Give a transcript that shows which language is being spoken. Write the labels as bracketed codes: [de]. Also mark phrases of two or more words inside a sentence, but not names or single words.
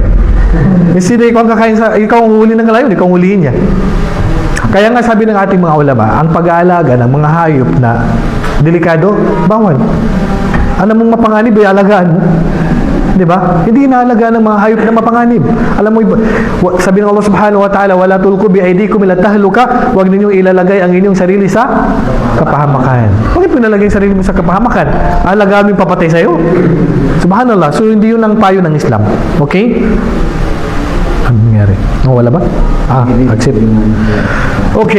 [tl] Kasi ikaw ang kakain ikaw ang huli ng layon, ikaw ang hulihin niya. Kaya nga sabi ng ating mga ulama, ang pag-aalaga ng mga hayop na delikado, bawal. Alam mong mapanganib, ay alagaan mo. Diba? Hindi inaalagaan ng mga hayop na mapanganib. Alam mo, sabi ng [ar] Allah سبحانه وتعالى, ولا تلقوا بأيديكم إلى التهلكة, [tl] huwag ninyong ilalagay ang inyong sarili sa kapahamakan. Bakit pinalagay sarili mo sa kapahamakan? Alagaan mo yung papatay sa'yo? Subhanallah. So, hindi yun ang payo ng Islam. Okay? Ano nangyari? Wala ba? Accept. Okay.